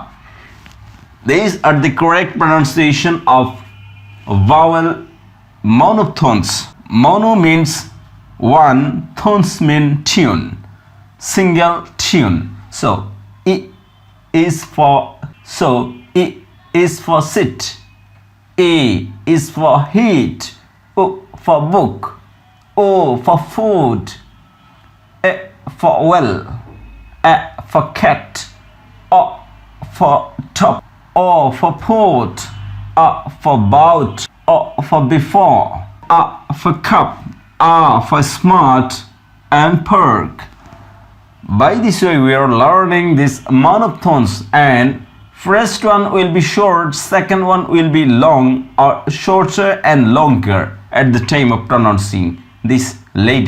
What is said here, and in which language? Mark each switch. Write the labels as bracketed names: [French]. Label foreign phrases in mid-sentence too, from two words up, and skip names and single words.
[English] These are the correct pronunciation of vowel monophthongs. Mono means one, phthongs mean tune, single tune. So I is for sit, A is for heat, O for book, O for food, E for well, A for cat, O for top, O for pot, A for bout, O for before, A for cup, A for smart and perk. By this way we are learning these monophthongs, and first one will be short, second one will be long or shorter and longer at the time of pronouncing these letters.